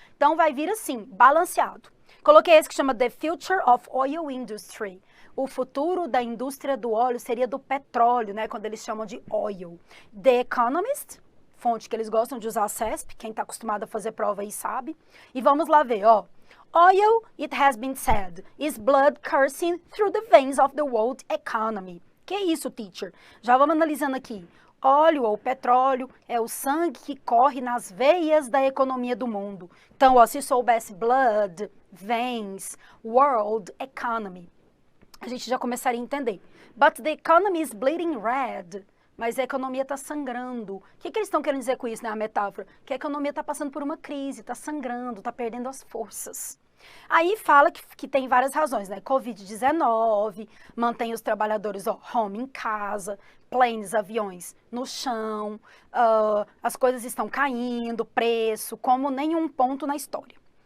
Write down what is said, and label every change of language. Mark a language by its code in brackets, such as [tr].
[pt] Então, vai vir assim, balanceado. Coloquei esse que chama [en] The Future of Oil Industry. [pt] O futuro da indústria do óleo seria do petróleo, né? Quando eles chamam de oil. The Economist, fonte que eles gostam de usar a CESP, quem está acostumado a fazer prova aí sabe. E vamos lá ver, [en] Oil, it has been said, is blood coursing through the veins of the world economy. [pt] Que isso, teacher? Já vamos analisando aqui. Óleo ou petróleo é o sangue que corre nas veias da economia do mundo. Então, se soubesse blood, veins, world economy, a gente já começaria a entender. [en] But the economy is bleeding red. [pt] Mas a economia está sangrando. O que eles estão querendo dizer com isso, né? A metáfora. Que a economia está passando por uma crise, está sangrando, está perdendo as forças. Aí fala que tem várias razões, né? Covid-19, mantém os trabalhadores home em casa, planes, aviões no chão, as coisas estão caindo, preço, como nenhum ponto na história.